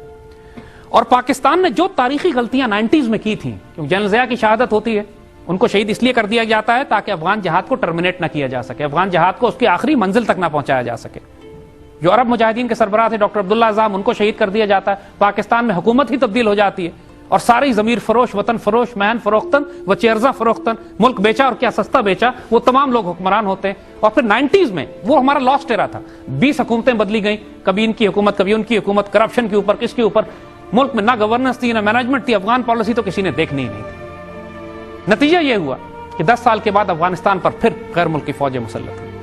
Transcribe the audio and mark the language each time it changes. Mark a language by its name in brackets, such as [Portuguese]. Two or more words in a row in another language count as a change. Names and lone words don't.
[Urdu] اور پاکستان نے جو تاریخی غلطیاں 90s میں کی تھیں، کیونکہ جنرل ضیاء کی شہادت ہوتی ہے، ان کو شہید اس لیے کر دیا جاتا ہے تاکہ افغان جہاد کو ٹرمینیٹ نہ کیا جا سکے، افغان جہاد کو اس کی آخری منزل تک نہ پہنچایا جا سکے۔ جو عرب مجاہدین کے سربراہ تھے ڈاکٹر عبداللہ اعظم، ان کو شہید کر دیا جاتا ہے، پاکستان میں حکومت ہی تبدیل ہو جاتی ہے، اور ساری ضمیر فروش، وطن فروش، [Persian] مہن فروختن و چیرزا فروختن، [Urdu] ملک بیچا اور کیا سستا بیچا، وہ تمام لوگ حکمران ہوتے ہیں۔ اور پھر 90s میں وہ ہمارا [English] last era [Urdu] تھا، 20 حکومتیں بدلی گئیں، کبھی ان کی حکومت کبھی ان کی حکومت، کرپشن کے اوپر کس کے اوپر، ملک میں نہ گورننس تھی نہ مینجمنٹ تھی، افغان پالیسی تو کسی نے دیکھنی ہی نہیں تھی۔ نتیجہ یہ ہوا کہ 10 سال کے بعد افغانستان پر پھر غیر ملکی فوجیں مسلط ہوئی۔